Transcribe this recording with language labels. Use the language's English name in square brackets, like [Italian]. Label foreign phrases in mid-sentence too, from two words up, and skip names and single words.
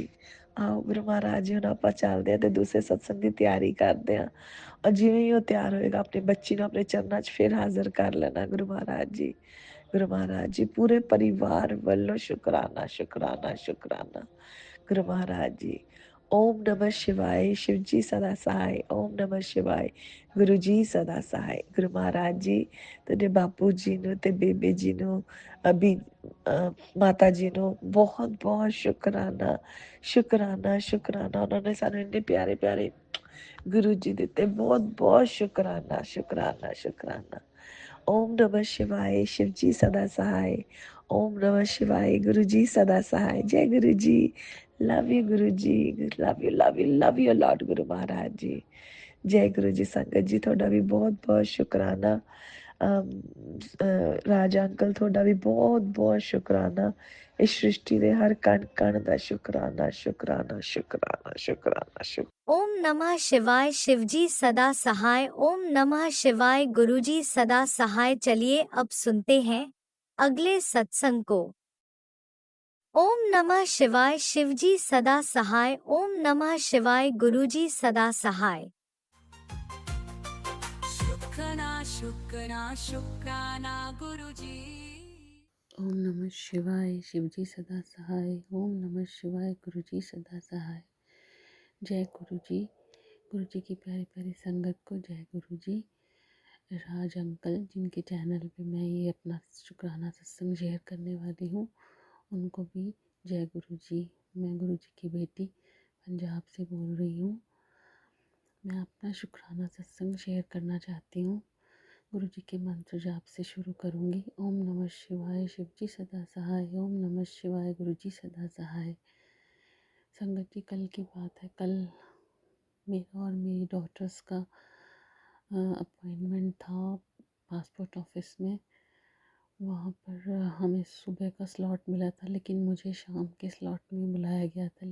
[Punjabi] ਆਓ ਗੁਰੂ ਮਹਾਰਾਜ ਜੀ, ਹੁਣ ਆਪਾਂ ਚੱਲਦੇ ਹਾਂ ਤੇ ਦੂਸਰੇ ਸਤਸੰਗ ਦੀ ਤਿਆਰੀ ਕਰਦੇ ਹਾਂ। ਔਰ ਜਿਵੇਂ ਹੀ ਉਹ ਤਿਆਰ ਹੋਏਗਾ, ਆਪਣੀ ਬੱਚੀ ਨੂੰ ਆਪਣੇ ਚਰਨਾਂ 'ਚ ਫਿਰ ਹਾਜ਼ਰ ਕਰ ਲੈਣਾ ਗੁਰੂ ਮਹਾਰਾਜ ਜੀ। ਗੁਰੂ ਮਹਾਰਾਜ ਜੀ ਪੂਰੇ ਪਰਿਵਾਰ ਵੱਲੋਂ ਸ਼ੁਕਰਾਨਾ ਸ਼ੁਕਰਾਨਾ ਸ਼ੁਕਰਾਨਾ ਗੁਰੂ ਮਹਾਰਾਜ ਜੀ। [Hindi] ओम नमः शिवाय, शिव जी सदा सहाय। ओम नमः शिवाय, गुरु जी सदा सहाय। [Punjabi] ਗੁਰੂ ਮਹਾਰਾਜ ਜੀ ਤੁਹਾਡੇ ਬਾਪੂ ਜੀ ਨੂੰ ਤੇ ਬੇਬੇ ਜੀ ਨੂੰ, ਅਭੀ ਮਾਤਾ ਜੀ ਨੂੰ ਬਹੁਤ ਬਹੁਤ ਸ਼ੁਕਰਾਨਾ ਸ਼ੁਕਰਾਨਾ ਸ਼ੁਕਰਾਨਾ। ਉਹਨਾਂ ਨੇ ਸਾਨੂੰ ਇੰਨੇ ਪਿਆਰੇ ਪਿਆਰੇ ਗੁਰੂ ਜੀ ਦਿੱਤੇ, ਬਹੁਤ ਬਹੁਤ ਸ਼ੁਕਰਾਨਾ ਸ਼ੁਕਰਾਨਾ ਸ਼ੁਕਰਾਨਾ। [Hindi] ओम नमः शिवाय, शिव जी सदा सहाय। ओम नमः शिवाय, गुरु जी सदा सहाय। जय गुरु जी, [English] love you [Hindi] गुरु जी, [English] love you love you love you Lord [Hindi] गुरु महाराज जी। जय गुरु जी। संगत जी [Punjabi] ਤੁਹਾਡਾ ਵੀ ਬਹੁਤ ਬਹੁਤ ਸ਼ੁਕਰਾਨਾ। ਰਾਜਾ ਅੰਕਲ ਤੁਹਾਡਾ ਵੀ ਬਹੁਤ ਬਹੁਤ ਸ਼ੁਕਰਾਨਾ। ਇਸ ਸ੍ਰਿਸ਼ਟੀ ਦੇ ਹਰ ਕਣ ਕਣ ਦਾ ਸ਼ੁਕਰਾਨਾ ਸ਼ੁਕਰਾਨਾ ਸ਼ੁਕਰਾਨਾ ਸ਼ੁਕਰਾਨਾ ਸ਼ੁਕਰਾਨਾ। [Hindi] ओम नमः शिवाय, शिवजी सदा सहाय। ओम नमः शिवाय, गुरुजी सदा सहाय। चलिए अब सुनते हैं अगले सत्संग को। ओम नमः शिवाय, शिवजी सदा सहाय। ओम नमः शिवाय, गुरुजी सदा सहाय। शुक्राना शुक्राना शुक्राना गुरुजी। ओम नमः शिवाय, शिवजी सदा सहाय। ओम नमः शिवाय, गुरुजी सदा सहाय। जय गुरुजी। गुरुजी की प्यारी प्यारी संगत को जय गुरुजी। राज अंकल जिनके चैनल पे मैं ये अपना शुक्राना सत्संग शेयर करने वाली हूँ, उनको भी जय गुरुजी। मैं गुरुजी की बेटी पंजाब से बोल रही हूँ। मैं अपना शुक्राना सत्संग शेयर करना चाहती हूँ। गुरु जी के मंत्र जाप से शुरू करूँगी। ओम नमः शिवाय, शिव जी सदा सहाय। ओम नमः शिवाय, गुरु जी सदा सहाय। संगत जी, कल की बात है, कल मेरा और मेरी डॉटर्स का अपॉइंटमेंट था [English] passport office [Hindi] में। वहाँ पर हमें सुबह का स्लॉट मिला था, लेकिन मुझे शाम के स्लॉट में बुलाया गया था।